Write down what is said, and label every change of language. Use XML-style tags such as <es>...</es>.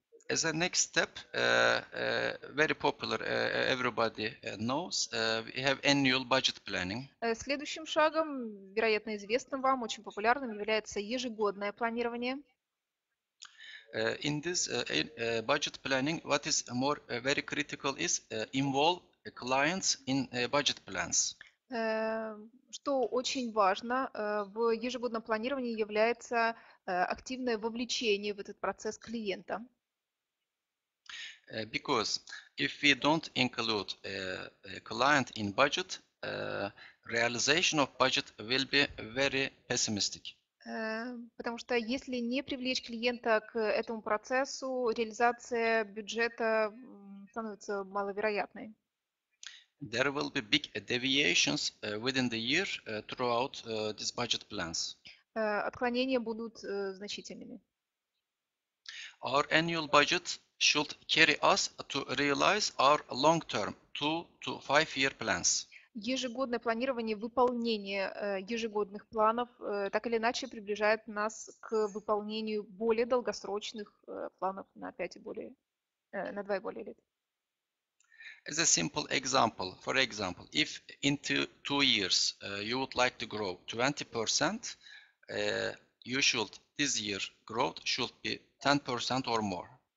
<en>As a next step, very popular, everybody knows, we have annual budget planning.</en> <ru>Следующим шагом, вероятно, известным вам, очень популярным, является ежегодное планирование.</ru> <en>In this budget planning, what is more very critical is involve clients in budget plans.</en> <ru>Что очень важно в ежегодном планировании является активное вовлечение в этот процесс клиента.</ru> <en>Because if we don't include a client in budget, realization of budget will be very pessimistic.</en> <ru>Потому что если не привлечь клиента к этому процессу, реализация бюджета становится маловероятной.</ru> <en>There will be big deviations within the year throughout these budget plans.</en> <ru>Отклонения будут значительными.</ru> <en>Our annual budget should carry us to realize our long-term 2 to 5 year plans.</en> <ru>Ежегодное планирование, выполнение ежегодных планов так или иначе приближает нас к выполнению более долгосрочных планов на 5 и более, на 2 и более лет.</ru> <en>As a simple example, for example, if in 2 years you would like to grow 20%, you should this year growth should be 10% or more.</en>